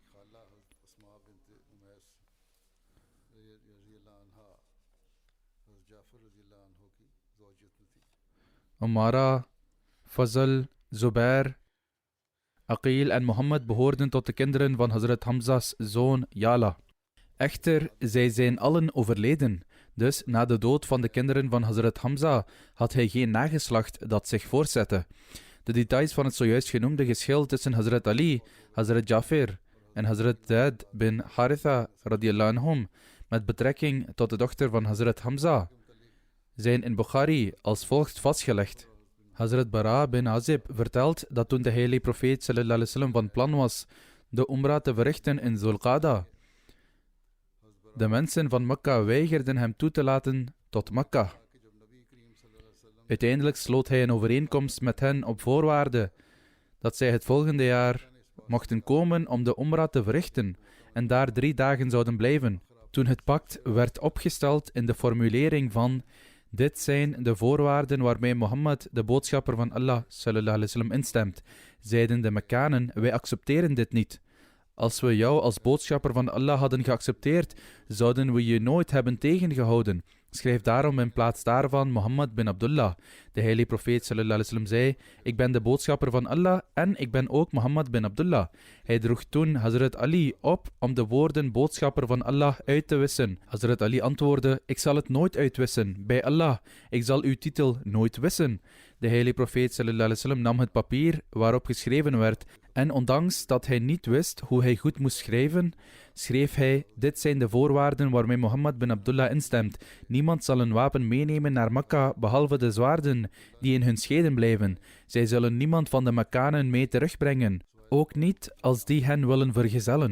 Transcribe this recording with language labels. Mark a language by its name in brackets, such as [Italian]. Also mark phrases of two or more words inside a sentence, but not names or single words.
[Dutch] Umara, Fazl, Zubair, Aqil en Mohammed behoorden tot de kinderen van Hazrat Hamza's zoon Yala. Echter, zij zijn allen overleden, dus na de dood van de kinderen van Hazrat Hamza had hij geen nageslacht dat zich voortzette. De details van het zojuist genoemde geschil tussen Hazrat Ali, Hazrat Jafar en Hazrat Zaid bin Haritha [Arabic] رضي الله عنهم [Dutch] met betrekking tot de dochter van Hazrat Hamza zijn in Bukhari als volgt vastgelegd. Hazrat Bara bin Azib vertelt dat toen de heilige profeet [Arabic] صلى الله عليه وسلم [Dutch] van plan was de Umrah te verrichten in Zulqada, de mensen van Mekka weigerden hem toe te laten tot Mekka. Uiteindelijk sloot hij een overeenkomst met hen op voorwaarde dat zij het volgende jaar mochten komen om de Umrah te verrichten en daar 3 dagen zouden blijven. Toen het pact werd opgesteld in de formulering van dit zijn de voorwaarden waarmee Mohammed, de boodschapper van Allah [Arabic] صلى الله عليه وسلم, [Dutch] instemt, zeiden de Mekkanen, wij accepteren dit niet. Als we jou als boodschapper van Allah hadden geaccepteerd, zouden we je nooit hebben tegengehouden. Schrijf daarom in plaats daarvan Mohammed bin Abdullah. De heilige profeet [Arabic] صلى الله عليه وسلم [Dutch] zei, ik ben de boodschapper van Allah en ik ben ook Mohammed bin Abdullah. Hij droeg toen Hazrat Ali op om de woorden boodschapper van Allah uit te wissen. Hazrat Ali antwoordde, ik zal het nooit uitwissen. Bij Allah, ik zal uw titel nooit wissen. De heilige profeet [Arabic] صلى الله عليه وسلم [Dutch] nam het papier waarop geschreven werd en ondanks dat hij niet wist hoe hij goed moest schrijven, schreef hij, dit zijn de voorwaarden waarmee Mohammed bin Abdullah instemt. Niemand zal een wapen meenemen naar Mekka, behalve de zwaarden die in hun scheden blijven. Zij zullen niemand van de Mekkanen mee terugbrengen, ook niet als die hen willen vergezellen.